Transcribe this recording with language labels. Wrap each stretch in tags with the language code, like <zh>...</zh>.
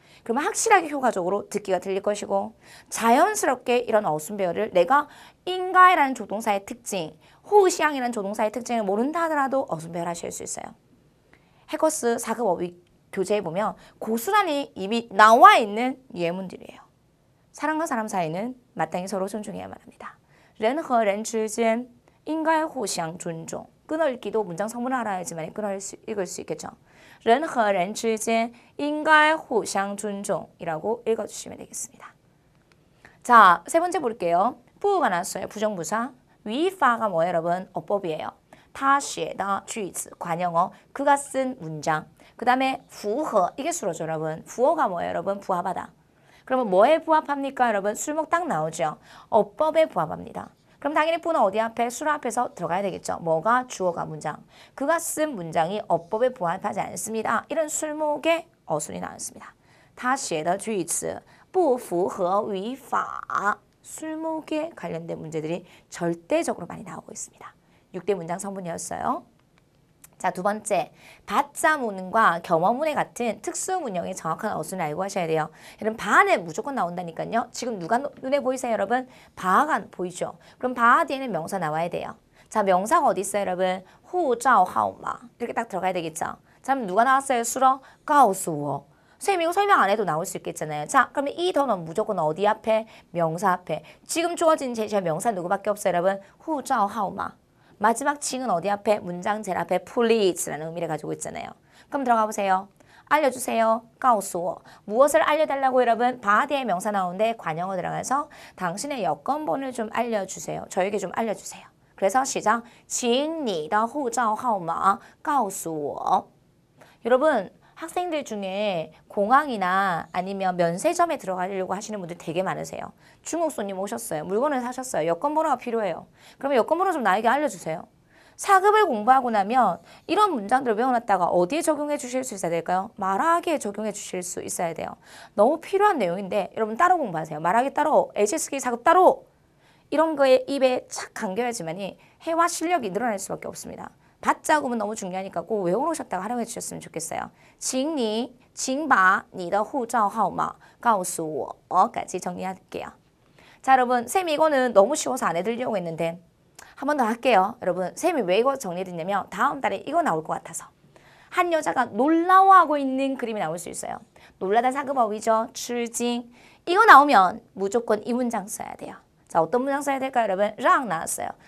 <ko>그러면 확실하게 효과적으로 듣기가 들릴 것이고 자연스럽게 이런 어순배열을 내가 인가이라는 조동사의 특징, 호우시앙이라는 조동사의 특징을 모른다 하더라도 어순배열 하실 수 있어요. 해커스 4급 어휘 교재해보면 고스란히 이미 나와 있는 예문들이에요. 사람과 사람 사이는 마땅히 서로 존중해야만 합니다.</ko> <zh>人和人之间应该互相尊重.</zh> <ko>끊어 읽기도 문장 성분을 알아야지만 읽을 수 있겠죠.</ko> <zh>人和人之间应该互相尊重</zh> <ko>이라고 읽어주시면 되겠습니다. 자, 세 번째 볼게요. 부가 나왔어요. 부정부사. 위파가 뭐예요, 여러분? 어법이에요.</ko> <zh>他写的句子,</zh> <ko>관형어, 그가 쓴 문장. 그 다음에 符合, 이게 수로죠, 여러분. 부어가 뭐예요, 여러분? 부합하다. 그러면 뭐에 부합합니까, 여러분? 술목 딱 나오죠. 어법에 부합합니다. 그럼 당연히 부는 어디 앞에? 수로 앞에서 들어가야 되겠죠. 뭐가? 주어가 문장. 그가 쓴 문장이 어법에 부합하지 않습니다. 이런 술목의 어순이 나왔습니다.</ko> <zh>他写的句子不符合语法.</zh> <ko>술목에 관련된 문제들이 절대적으로 많이 나오고 있습니다. 6대 문장 성분이었어요. 자, 두 번째, 받자문과 겸어문의 같은 특수문형의 정확한 어순을 알고 하셔야 돼요. 여러분, 바는 무조건 나온다니까요. 지금 누가 눈에 보이세요, 여러분? 바가 보이죠? 그럼 바 뒤에는 명사 나와야 돼요. 자, 명사가 어디 있어요, 여러분? 후照号码 이렇게 딱 들어가야 되겠죠. 자, 그럼 누가 나왔어요? 수로?</ko> <zh>告诉我.</zh> <ko>선생님 이거 설명 안 해도 나올 수 있겠잖아요. 자, 그러면 이 더는 무조건 어디 앞에? 명사 앞에. 지금 주어진 제시어 명사 누구밖에 없어요, 여러분? 후照号码. 마지막 칭은 어디 앞에? 문장 제일 앞에 please라는 의미를 가지고 있잖아요. 그럼 들어가 보세요. 알려주세요.</ko> <zh>告诉我.</zh> <ko>무엇을 알려달라고 여러분? 바디에 명사 나오는데 관형어 들어가서 당신의 여권번호를 좀 알려주세요. 저에게 좀 알려주세요. 그래서 시작.</ko> <zh>请你的护照号码告诉我.</zh> <ko>여러분, 학생들 중에 공항이나 아니면 면세점에 들어가려고 하시는 분들 되게 많으세요. 중국 손님 오셨어요. 물건을 사셨어요. 여권번호가 필요해요. 그러면 여권번호 좀 나에게 알려주세요. 사급을 공부하고 나면 이런 문장들을 외워놨다가 어디에 적용해 주실 수 있어야 될까요? 말하기에 적용해 주실 수 있어야 돼요. 너무 필요한 내용인데 여러분 따로 공부하세요. 말하기 따로, HSK 사급 따로. 이런 거에 입에 착 감겨야지만이 회화 실력이 늘어날 수밖에 없습니다. 받자금은 너무 중요하니까 꼭 외워놓으셨다가 활용해 주셨으면 좋겠어요.</ko> <zh>请你请把你的护照号码告诉我</zh> <ko>까지 정리할게요. 자, 여러분, 쌤이 이거는 너무 쉬워서 안 해드리려고 했는데 한 번 더 할게요. 여러분, 쌤이 왜 이거 정리해드리냐면 다음 달에 이거 나올 것 같아서. 한 여자가 놀라워하고 있는 그림이 나올 수 있어요. 놀라다 사급어휘죠. 吃惊. 이거 나오면 무조건 이 문장 써야 돼요. 자, 어떤 문장 써야 될까요, 여러분? 랑 나왔어요.</ko>